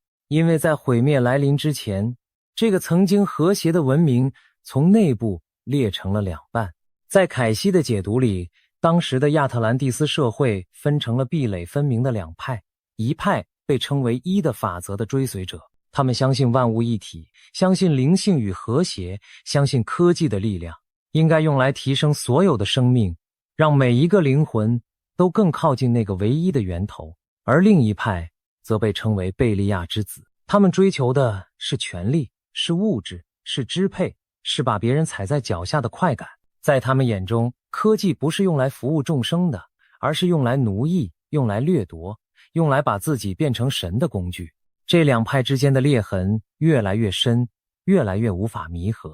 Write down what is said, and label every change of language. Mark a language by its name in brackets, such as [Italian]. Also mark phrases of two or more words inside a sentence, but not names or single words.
[Chinese] 因為在毀滅來臨之前，這個曾經和諧的文明從內部裂成了2半。在凱西的解讀裡， 當時的亞特蘭蒂斯社會分成了壁壘分明的兩派，一派被稱為一的法則的追隨者，他們相信萬物一體，相信靈性與和諧，相信科技的力量應該用來提升所有的生命，讓每一個靈魂都更靠近那個唯一的源頭。而另一派則被稱為貝利亞之子，他們追求的是權力，是物質，是支配，是把別人踩在腳下的快感。在他们眼中，科技不是用來服務眾生的，而是用来奴役，用來掠夺，用來把自己變成神的工具。這兩派之間的裂痕越來越深，越來越無法彌合。